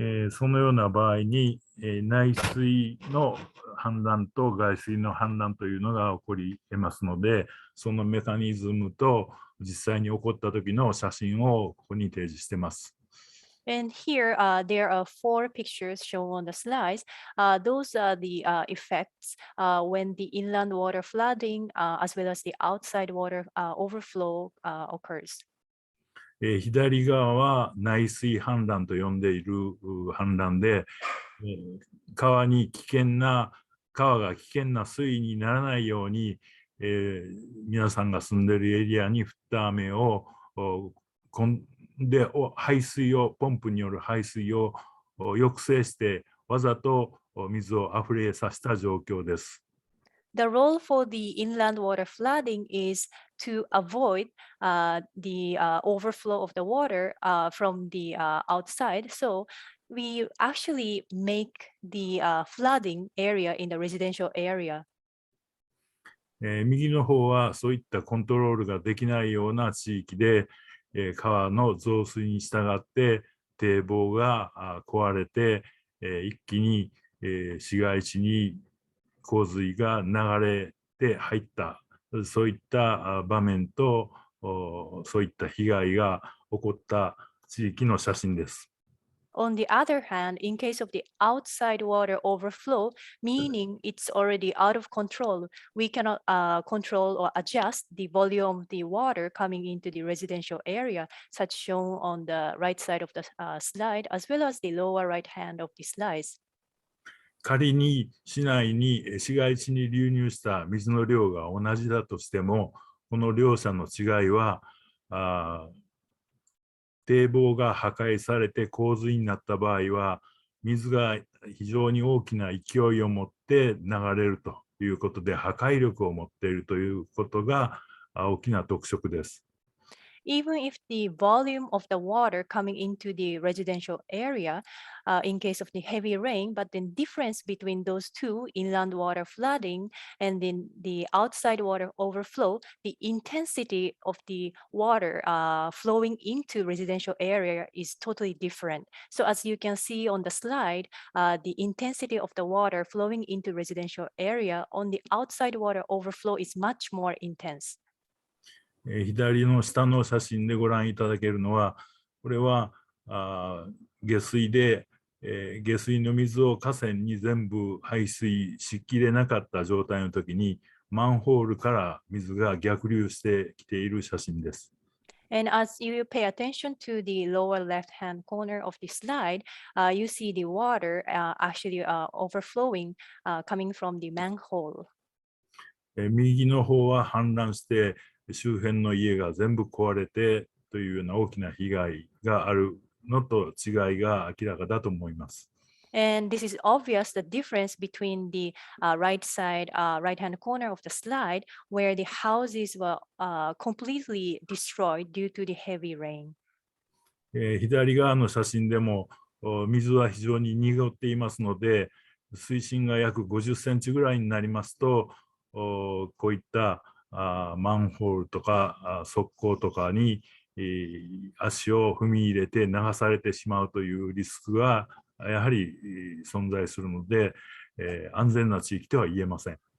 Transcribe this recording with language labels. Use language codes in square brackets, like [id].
[ja] そのような場合に、内水の氾濫と外水の氾濫というのが起こり得ますので、そのメカニズムと実際に起こった時の写真をここに提示しています。 [en] And here there are 4 pictures shown on the slides. Those are the effects when the inland water flooding as well as the outside water overflow occurs. [ja] 左側は内水氾濫と呼んでいる氾濫で、川が危険な水位にならないように、皆さんが住んでいるエリアに降った雨をでポンプによる排水を抑制してわざと水をあふれさせた状況です。 [en] The role for the inland water flooding is to avoid the overflow of the water from the outside. So we actually make the flooding area in the residential area. [ja] 右の方はそういったコントロールができないような地域で、川の増水に従って堤防が壊れて、一気に、市街地に洪水が流れて入った、そういった場面とそういった被害が起こった地域の写真です。 [en] On the other hand, in case of the outside water overflow, meaning it's already out of control, we cannot control or adjust the volume of the water coming into the residential area, such shown on the right side of the slide, as well as the lower right hand of the slides. [ja] 仮に市街地に流入した水の量が同じだとしても、この両者の違いは、堤防が破壊されて洪水になった場合は、水が非常に大きな勢いを持って流れるということで、破壊力を持っているということが大きな特色です。 [en] Even if the volume of the water coming into the residential area in case of the heavy rain, but the difference between those two, inland water flooding and then the outside water overflow, the intensity of the water flowing into residential area is totally different. So as you can see on the slide, the intensity of the water flowing into residential area on the outside water overflow is much more intense. [ja] 左の下の写真でご覧いただけるのは、これは下水で、下水の水を河川に全部排水しきれなかった状態の時に、マンホールから水が逆流してきている写真です。 [en] And as you pay attention to the lower left-hand corner of the slide, you see the water actually overflowing coming from the manhole. [ja] 右の方は氾濫して周辺の家が全部壊れてというような大きな被害があるのと違いが明らかだと思います。 [en] And this is obvious the difference between the right side, right-hand corner of the slide, where the houses were completely destroyed due to the heavy rain. [ja] 左側の写真でも水は非常に濁っていますので、水深が約50センチぐらいになりますと、こういったマンホールとか側溝とかに足を踏み入れて流されてしまうというリスクがやはり存在するので、安全な地域とは言えません。